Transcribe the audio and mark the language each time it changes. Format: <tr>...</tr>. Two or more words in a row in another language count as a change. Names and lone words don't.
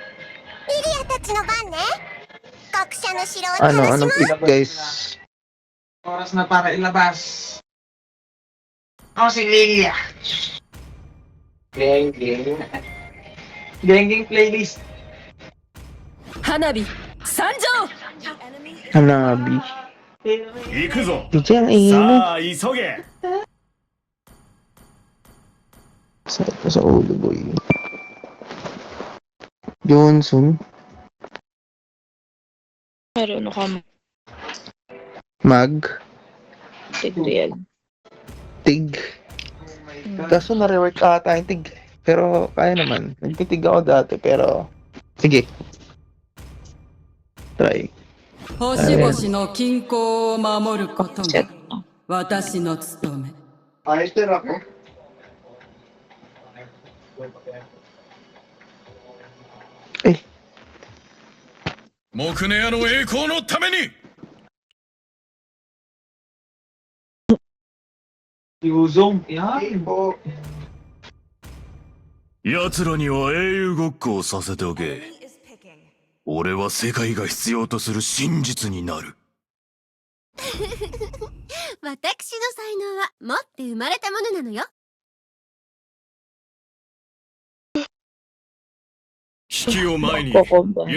<tl>Anong pick, guys? Oras na para ilabas. Ako si Lilia.</tl> <en>Geng. Geng playlist.</en> <tl>Hanabi, Sanjo!</tl> <en>Enemy is Hanabi.</en> <ja>行くぞ</ja> <tl>DJ ang ingay mo.</tl> <ja>さあ急げ</ja> <tl>Sakit ko sa ulo, boy. Johnson. Meron ako Mag. mag-real. Tig. Kaso na-rework ata yung tig. Pero kaya naman. Nagtitig ako dati pero... Sige. Try.</tl> <ja>星々の均衡を守ることが</ja> <tl>Set na.</tl> <ja>私の務め。</ja> <tl>Ayos din ako.</tl> <ja>木根屋の栄光のために</ja> <tl>Yuzong. Hey Yan. po.</tl> <ja>奴らには英雄ごっこをさせておけ</ja> <en>enemy is picking.</en> <ja>俺は世界が必要とする真実になる私の才能は持って生まれたものなのよ。危機を前に</ja> <tl>Magko-combine</tl>